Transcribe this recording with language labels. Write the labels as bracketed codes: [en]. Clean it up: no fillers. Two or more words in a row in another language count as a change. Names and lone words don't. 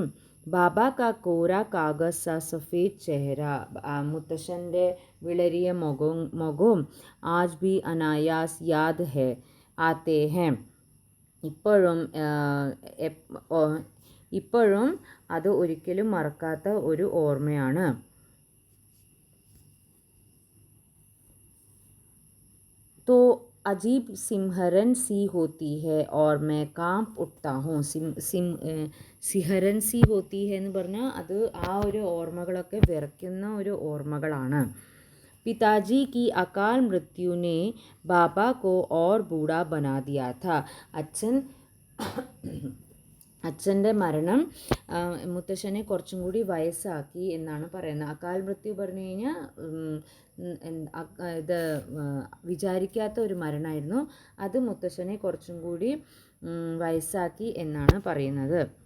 [hi] बाबा का कोरा कागज़ सा सफ़ेद चेहरा. [ml] മുത്തശ്ശൻ്റെ വിളരിയ മുഖവും [hi] आज भी अनायास याद है आते है. [ml] ഇപ്പോഴും അത് ഒരിക്കലും മറക്കാത്ത ഒരു ഓർമ്മയാണ്. [hi] तो अजीब सिमरन सी होती है और मैं कांप उठता हूँ. सिहरन सी होती है [ml] എന്ന് പറഞ്ഞാൽ അത് ആ ഒരു ഓർമ്മകളൊക്കെ വിറയ്ക്കുന്ന ഒരു ഓർമ്മകളാണ്. [hi] पिताजी की अकाल मृत्यु ने बाबा को और बूढ़ा बना दिया था. [ml] അച്ഛൻ്റെ മരണം മുത്തശ്ശനെ കുറച്ചും കൂടി വയസ്സാക്കി എന്നാണ് പറയുന്നത്. [hi] अकाल मृत्यु [ml] പറഞ്ഞു കഴിഞ്ഞാൽ ഇത് വിചാരിക്കാത്ത ഒരു മരണമായിരുന്നു. അത് മുത്തശ്ശനെ കുറച്ചും കൂടി വയസ്സാക്കി എന്നാണ് പറയുന്നത്.